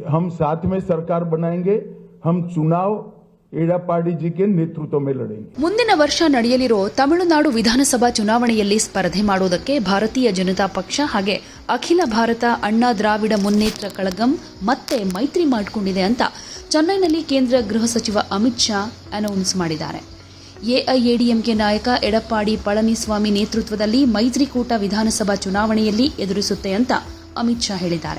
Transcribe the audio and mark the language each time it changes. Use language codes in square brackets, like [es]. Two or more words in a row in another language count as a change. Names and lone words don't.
[hi] हम साथ में सरकार बनाएंगे। हम चुनाव एड़ापाड़ी जी के नेतृत्व में लड़ेंगे। [kn] ಮುಂದಿನ ವರ್ಷ ನಡೆಯಲಿರೋ ತಮಿಳುನಾಡು ವಿಧಾನಸಭಾ ಚುನಾವಣೆಯಲ್ಲಿ ಸ್ಪರ್ಧೆ ಮಾಡುವುದಕ್ಕೆ ಭಾರತೀಯ ಜನತಾ ಪಕ್ಷ ಹಾಗೆ ಅಖಿಲ ಭಾರತ ಅಣ್ಣಾ ದ್ರಾವಿಡ ಮುನ್ನೇತ್ರ ಕಳಗಂ ಮತ್ತೆ ಮೈತ್ರಿ ಮಾಡಿಕೊಂಡಿದೆ ಅಂತ ಚೆನ್ನೈನಲ್ಲಿ ಕೇಂದ್ರ ಗೃಹ ಸಚಿವ ಅಮಿತ್ ಶಾ ಅನೌನ್ಸ್ ಮಾಡಿದ್ದಾರೆ. ಎಐಎಡಿಎಂಕೆ ನಾಯಕ ಎಡಪ್ಪಾಡಿ ಪಳನಿಸ್ವಾಮಿ ನೇತೃತ್ವದಲ್ಲಿ ಮೈತ್ರಿಕೂಟ ವಿಧಾನಸಭಾ ಚುನಾವಣೆಯಲ್ಲಿ ಎದುರಿಸುತ್ತೆ ಅಂತ ಅಮಿತ್ ಶಾ ಹೇಳಿದ್ದಾರೆ.